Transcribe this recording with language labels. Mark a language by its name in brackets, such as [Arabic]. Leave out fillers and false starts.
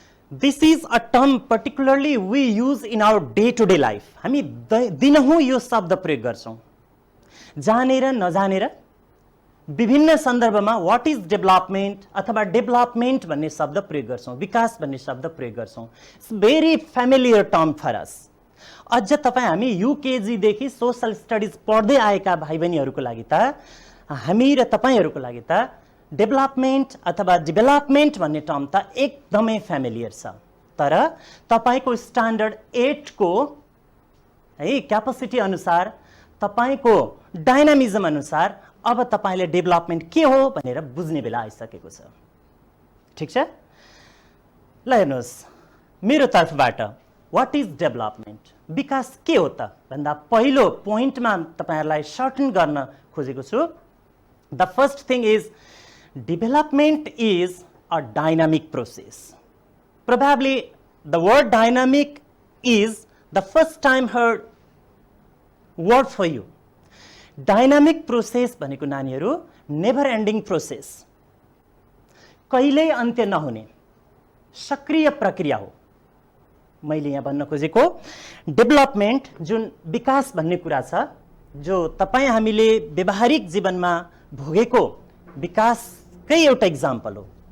[English] This is a term particularly we use in our day to day life. [Nepali] हामी दिनहुँ यो शब्द प्रयोग गर्छौं, जानेर नजानेर विभिन्न सन्दर्भमा [English] what is development [Nepali] अथवा डेभलपमेन्ट भन्ने शब्द प्रयोग गर्छौं, विकास भन्ने शब्द प्रयोग गर्छौं। [English] It's very familiar term for us. [Nepali] अझ तपाईँ हामी युकेजी देखि सोशल स्टडिज पढ्दै आएका भाइ बहिनीहरूको लागि त, हामी र तपाईहरुको लागि त डेभलपमेन्ट अथवा डेभलपमेन्ट भन्ने टर्म त एकदमै फ्यामिलियर छ। तर तपाईको स्ट्यान्डर्ड 8 को है क्यापेसिटी अनुसार, तपाईको डायनामिजम अनुसार अब तपाईले डेभलपमेन्ट के हो भनेर बुझ्ने बेला आइसकेको छ। ठीक छ? ल हेर्नुहोस्, मेरो तर्फबाट [English] what is development, [Nepali] विकास के हो त भन्दा पहिलो पोइन्टमा तपाईहरुलाई सर्टन गर्न खोजेको छु। [English] The first thing is development is a dynamic process. Probably the word dynamic is the first time heard word for you. [Nepali] Dynamic process भनेको नानीहरू [English] never ending process, [Nepali] कहिल्यै अन्त्य नहुने सक्रिय प्रक्रिया हो। मैले यहाँ भन्न खोजेको डेभलपमेन्ट जुन विकास भन्ने कुरा छ, जो तपाईँ हामीले व्यावहारिक जीवनमा भोगेको विकासकै एउटा इक्जाम्पल हो।